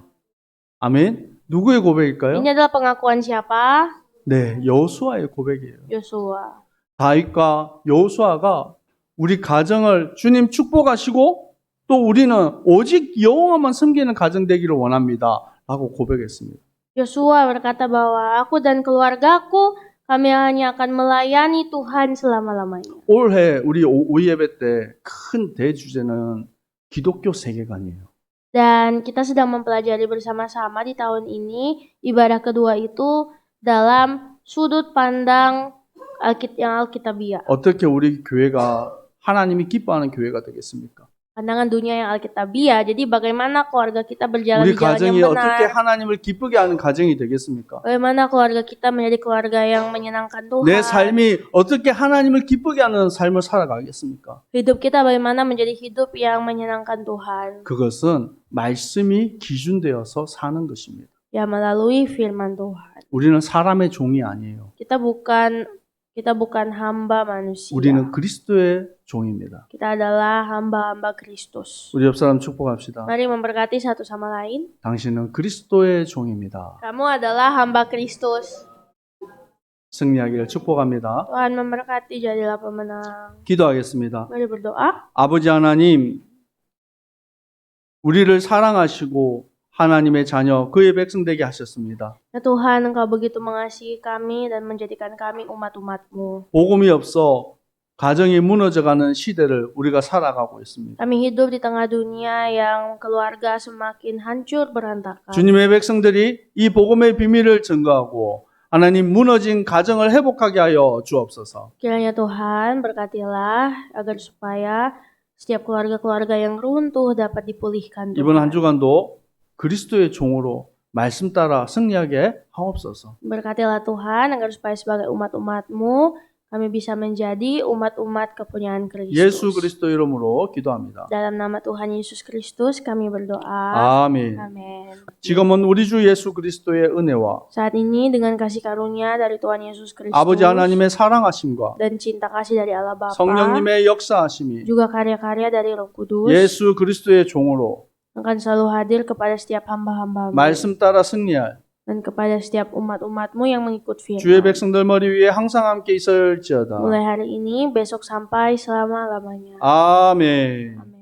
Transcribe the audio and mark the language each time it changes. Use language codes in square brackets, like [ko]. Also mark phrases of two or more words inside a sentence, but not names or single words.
[ko] 아멘. 누구의 고백일까요? [id] Ini adalah pengakuan siapa? [ko] 네, 여호수아의 고백이에요. [id] Yosua. [ko] 다윗과 여호수아가 우리 가정을 주님 축복하시고 또 우리는 오직 여호와만 섬기는 가정 되기를 원합니다. 라고 고백했습니다. [id] Yosua berkata bahwa aku dan keluargaku kami hanya akan melayani Tuhan selama-lamanya. [ko] 올해 우리 오예배 때 큰 대주제는 기독교 세계관이에요. [id] Dan kita sedang mempelajari bersama-sama di tahun ini ibadah kedua itu dalam sudut pandang yang Alkitabiah. [ko] 어떻게 우리 교회가 하나님이 기뻐하는 교회가 되겠습니까? [id] Pandangan dunia yang Alkitabiah. Jadi bagaimana keluarga kita berjalan [ko] 우리 [id] di jalan [ko] 가정이 [id] yang [ko] 어떻게 [id] benar? [ko] 하나님을 기쁘게 하는 가정이 되겠습니까? [id] Bagaimana keluarga kita menjadi keluarga yang menyenangkan Tuhan? [ko] 내 삶이 어떻게 하나님을 기쁘게 하는 삶을 살아가겠습니까? [id] Hidup kita bagaimana menjadi hidup yang menyenangkan Tuhan? [ko] 그것은 말씀이 기준되어서 사는 것입니다. [id] Ya melalui firman Tuhan. [ko] 우리는 사람의 종이 아니에요. [id] Kita bukan hamba manusia. [ko] 우리는 그리스도의 종입니다. [id] Kita adalah hamba-hamba Kristus. [ko] 우리 옆 사람 축복합시다. [id] Mari memberkati satu sama lain. [ko] 당신은 그리스도의 종입니다. [id] Kamu adalah hamba Kristus. [ko] 승리하기를 축복합니다. [id] Tuhan memberkati, jadilah pemenang. [ko] 기도하겠습니다. [id] Mari berdoa. [ko] 아버지 하나님, 우리를 사랑하시고 하나님의 자녀, 그의 백성 되게 하셨습니다. [id] Ya Tuhan, Engkau begitu mengasihi kami dan menjadikan kami umat-umat-Mu. [ko] 복음이 없어 가정이 무너져가는 시대를 우리가 살아가고 있습니다. [id] Kami hidup di tengah dunia yang keluarga semakin hancur berantakan. [ko] 주님의 백성들이 이 복음의 비밀을 증거하고 하나님 무너진 가정을 회복하게 하여 주옵소서. [id] Kiranya Tuhan berkatilah agar supaya setiap keluarga-keluarga yang runtuh dapat dipulihkan. [ko] 이번 한 [id] Tuhan. [ko] 주간도 그리스도의 종으로 말씀 따라 승리하게 하옵소서. [id] Berkatilah Tuhan agar supaya sebagai umat-umat-Mu kami bisa menjadi umat-umat kepunyaan Kristus. [ko] 예수 그리스도 이름으로 기도합니다. [id] Dalam nama Tuhan Yesus Kristus kami berdoa. [ko] 아멘. [id] Amin. [ko] 지금은 우리 주 예수 그리스도의 은혜와 [id] Saat ini dengan kasih karunia dari Tuhan Yesus Kristus [ko] 아버지 하나님의 사랑하심과 [id] dan cinta kasih dari Allah Bapa, [ko] 성령님의 역사하심이 [id] juga karya-karya dari Roh Kudus [ko] 예수 그리스도의 종으로 [id] akan selalu hadir kepada setiap hamba-hamba-Mu [ko] 말씀 따라 승리할 [id] dan kepada setiap umat-umat-Mu yang mengikut [ko] 주의 [id] firman. [ko] 백성들 머리 위에 항상 함께 있을지어다. [id] Mulai hari ini, besok sampai selama-lamanya. [ko] 아멘. [id] Amin.